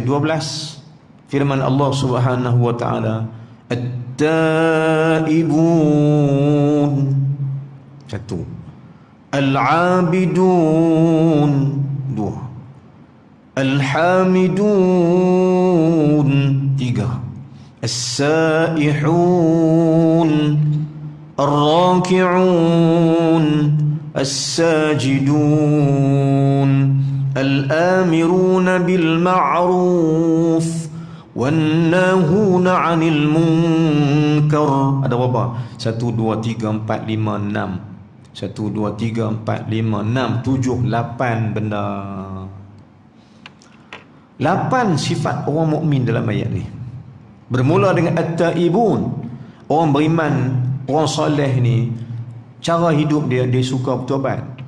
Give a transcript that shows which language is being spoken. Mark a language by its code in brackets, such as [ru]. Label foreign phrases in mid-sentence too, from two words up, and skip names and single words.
[ms] Firman Allah [ar] سبحانه وتعالى، التائبون. [ms] Satu. Al-Abidun. Dua. Al-Hamidun. Tiga. [ar] السائحون. الراكعون. [ms] As-Sajidun. [ar] الآمرون بالمعروف. وَالنَّاهُونَ عَنِ الْمُنْكَرِ. [ms] Ada berapa? 1, 2, 3, 4, 5, 6. 1, 2, 3, 4, 5, 6, 7, 8 benda. 8 sifat orang mukmin dalam ayat ni. Bermula dengan At-Taibun. Orang beriman, orang soleh ni, cara hidup dia suka bertaubat.